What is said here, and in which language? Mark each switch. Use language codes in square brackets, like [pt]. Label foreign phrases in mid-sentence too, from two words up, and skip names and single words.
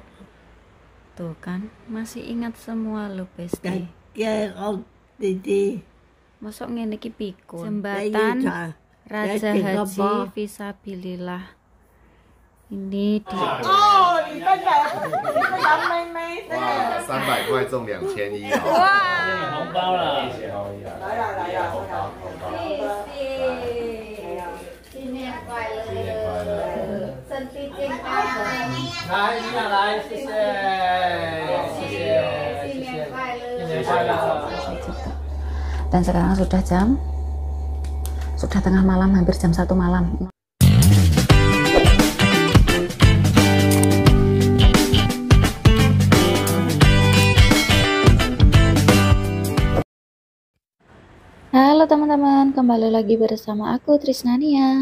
[id] Tuh kan, masih ingat semua lo, Besti. Ya, kok Didi. [jv] Masuk ngene iki pikun. [id] Jembatan Raja Haji Fisabilillah. Ini di [zh] 300 块中2100哦。哇，红包了，谢谢浩一啊。来了来了，红包红包。新年快乐，新年快乐，身体健康。来，你俩来，谢谢，谢谢，新年快乐，新年快乐。 [id] Dan sekarang sudah tengah malam, hampir jam 1 malam. Halo teman-teman, kembali lagi bersama aku Trisnania.